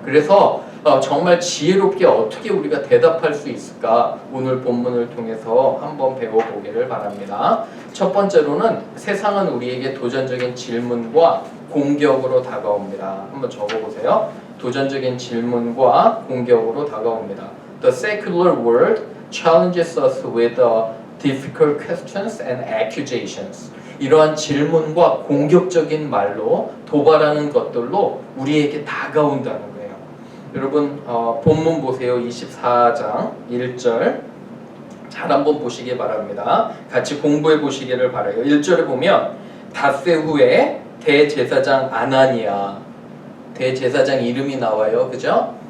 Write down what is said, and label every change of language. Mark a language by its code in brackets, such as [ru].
[ko] 그래서 정말 지혜롭게 어떻게 우리가 대답할 수 있을까 오늘 본문을 통해서 한번 배워보기를 바랍니다. 첫 번째로는 세상은 우리에게 도전적인 질문과 공격으로 다가옵니다. 한번 적어보세요. 도전적인 질문과 공격으로 다가옵니다. [en] The secular world challenges us with difficult questions and accusations. [ko] 이러한 질문과 공격적인 말로 도발하는 것들로 우리에게 다가온다는 거예요. 여러분 본문 보세요. 24장 1절. 잘 한번 보시기 바랍니다. 같이 공부해 보시기를 바라요. 1절에 보면 닷새 후에 대제사장 아나니아, 대제사장 이름이 나와요. 그죠?